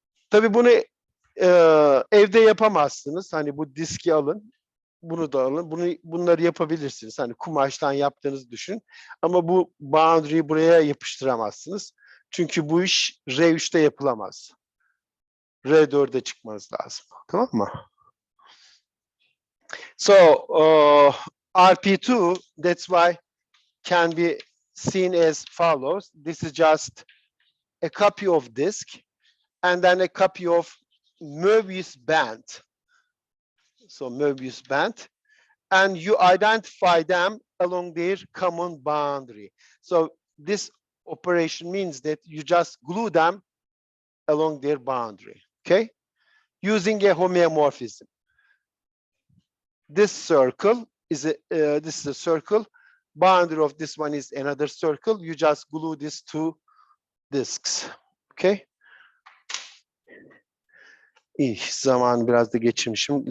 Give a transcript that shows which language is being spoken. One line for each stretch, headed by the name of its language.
Turkish: Tabii bunu evde yapamazsınız. Hani bu diski alın, bunu da alın. Bunları yapabilirsiniz. Hani kumaştan yaptığınızı düşün. Ama bu boundary'yi buraya yapıştıramazsınız. Çünkü bu iş R3'te yapılamaz. R4'e çıkmanız lazım. Tamam mı?
English: So RP2, that's why can be seen as follows. This is just a copy of disk and then a copy of Möbius band. So Möbius band, and you identify them along their common boundary. So this operation means that you just glue them along their boundary, okay? Using a homeomorphism. This circle is this is a circle. Boundary of this one is another circle. You just glue these two disks, okay?
Turkish: İyi, zaman biraz da geçirmişim.